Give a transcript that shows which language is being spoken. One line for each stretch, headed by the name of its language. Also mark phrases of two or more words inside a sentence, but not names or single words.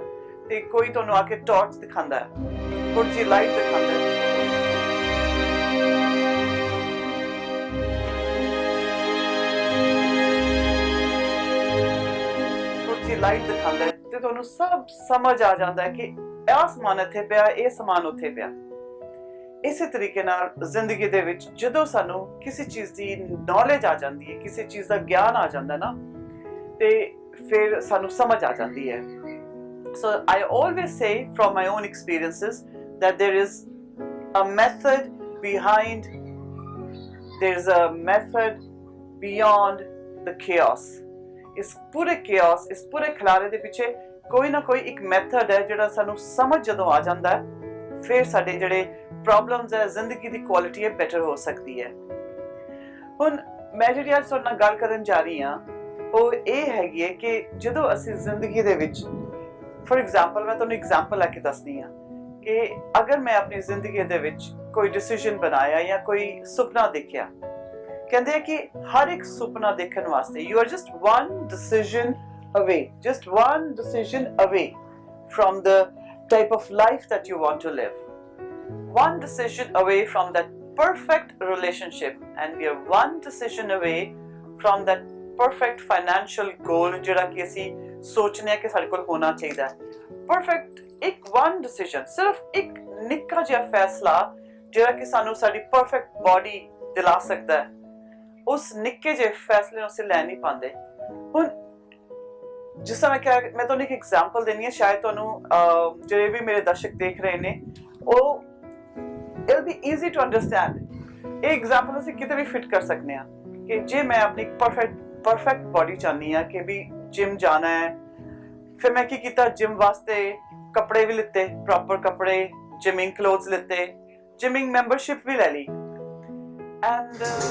Punjabi: ਤੇ ਕੋਈ ਤੁਹਾਨੂੰ ਆ ਕੇ ਟਾਰਚ ਦਿਖਾਉਂਦਾ ਹੈ, ਥੋੜੀ ਜਿਹੀ ਲਾਈਟ ਦਿਖਾਉਂਦਾ ਹੈ, ਲਾਈਟ ਦਿਖਾਉਂਦਾ ਹੈ, ਤੇ ਤੁਹਾਨੂੰ ਸਭ ਸਮਝ ਆ ਜਾਂਦਾ ਹੈ ਕਿ ਇਹ ਸਮਾਨ ਇੱਥੇ ਪਿਆ, ਇਹ ਸਮਾਨ ਉੱਥੇ ਪਿਆ। ਇਸੇ ਤਰੀਕੇ ਨਾਲ ਜ਼ਿੰਦਗੀ ਦੇ ਵਿੱਚ ਜਦੋਂ ਸਾਨੂੰ ਕਿਸੇ ਚੀਜ਼ ਦੀ ਨੌਲੇਜ ਆ ਜਾਂਦੀ ਹੈ, ਕਿਸੇ ਚੀਜ਼ ਦਾ ਗਿਆਨ ਆ ਜਾਂਦਾ ਨਾ, ਤੇ ਫਿਰ ਸਾਨੂੰ ਸਮਝ ਆ ਜਾਂਦੀ ਹੈ।
English: So I always say from my own experiences that there is a method behind, there is a method beyond the chaos.
Punjabi: ਇਸ ਪੂਰੇ chaos, ਇਸ ਪੂਰੇ ਖਿਲਾਰੇ ਦੇ ਪਿੱਛੇ ਕੋਈ ਨਾ ਕੋਈ ਇੱਕ ਮੈਥਡ ਹੈ ਜਿਹੜਾ ਸਾਨੂੰ ਸਮਝ ਜਦੋਂ ਆ ਜਾਂਦਾ ਹੈ, ਫਿਰ ਸਾਡੇ ਜਿਹੜੇ ਪ੍ਰੋਬਲਮਸ ਹੈ, ਜ਼ਿੰਦਗੀ ਦੀ ਕੁਆਲਿਟੀ ਹੈ, ਬੈਟਰ ਹੋ ਸਕਦੀ ਹੈ। ਹੁਣ ਮੈਂ ਜਿਹੜੀ ਅੱਜ ਤੁਹਾਡੇ ਨਾਲ ਗੱਲ ਕਰਨ ਜਾ ਰਹੀ ਹਾਂ, ਉਹ ਇਹ ਹੈਗੀ ਹੈ ਕਿ ਜਦੋਂ ਅਸੀਂ ਜ਼ਿੰਦਗੀ ਦੇ ਵਿੱਚ,
English: for example,
Punjabi: ਮੈਂ ਤੁਹਾਨੂੰ ਐਗਜ਼ਾਮਪਲ ਲੈ ਕੇ ਦੱਸਦੀ ਹਾਂ ਕਿ ਅਗਰ ਮੈਂ ਆਪਣੀ ਜ਼ਿੰਦਗੀ ਦੇ ਵਿੱਚ ਕੋਈ ਡਿਸੀਜਨ ਬਣਾਇਆ ਜਾਂ ਕੋਈ ਸੁਪਨਾ ਦੇਖਿਆ, ਕਹਿੰਦੇ ਆ ਕਿ ਹਰ ਇੱਕ ਸੁਪਨਾ ਦੇਖਣ ਵਾਸਤੇ
English: you are just one decision away, just one decision away from the type of life that you want to live, one decision away from that perfect relationship, and we are one decision away from that perfect financial goal
Punjabi: ਜਿਹੜਾ ਕਿ ਅਸੀਂ ਸੋਚਨੇ ਆ ਕਿ ਸਾਡੇ ਕੋਲ ਹੋਣਾ ਚਾਹੀਦਾ ਹੈ।
English: perfect ਇੱਕ one decision,
Punjabi: ਸਿਰਫ ਇੱਕ ਨਿੱਕਾ ਜਿਹਾ ਫੈਸਲਾ ਜਿਹੜਾ ਕਿ ਸਾਨੂੰ ਸਾਡੀ
English: perfect body
Punjabi: ਦਿਲਾ ਸਕਦਾ ਹੈ, ਉਸ ਨਿੱਕੇ ਜਿਹੇ ਫੈਸਲੇ ਨੂੰ ਅਸੀਂ ਲੈ ਨਹੀਂ ਪਾਉਂਦੇ। ਹੁਣ ਜਿਸ ਤਰ੍ਹਾਂ ਕਿਹਾ, ਮੈਂ ਤੁਹਾਨੂੰ ਇੱਕ ਐਗਜ਼ਾਮਪਲ ਦੇਣੀ ਹੈ, ਸ਼ਾਇਦ ਤੁਹਾਨੂੰ ਜਿਹੜੇ ਵੀ ਮੇਰੇ ਦਰਸ਼ਕ ਦੇਖ ਰਹੇ ਨੇ, ਉਹ
English: it'll be easy to understand।
Punjabi: ਇਹ ਐਗਜ਼ਾਮਪਲ ਅਸੀਂ ਕਿਤੇ ਵੀ ਫਿਟ ਕਰ ਸਕਦੇ ਹਾਂ ਕਿ ਜੇ ਮੈਂ ਆਪਣੀ
English: perfect body
Punjabi: ਚਾਹੁੰਦੀ ਹਾਂ ਕਿ ਵੀ ਜਿਮ ਜਾਣਾ ਹੈ, ਫਿਰ ਮੈਂ ਕੀ ਕੀਤਾ, ਜਿਮ ਵਾਸਤੇ ਕੱਪੜੇ ਵੀ ਲਿੱਤੇ, ਪ੍ਰੋਪਰ ਕੱਪੜੇ,
English: gymming clothes
Punjabi: ਲਿੱਤੇ,
English: gymming membership
Punjabi: ਵੀ ਲੈ ਲਈ, ਐਂਡ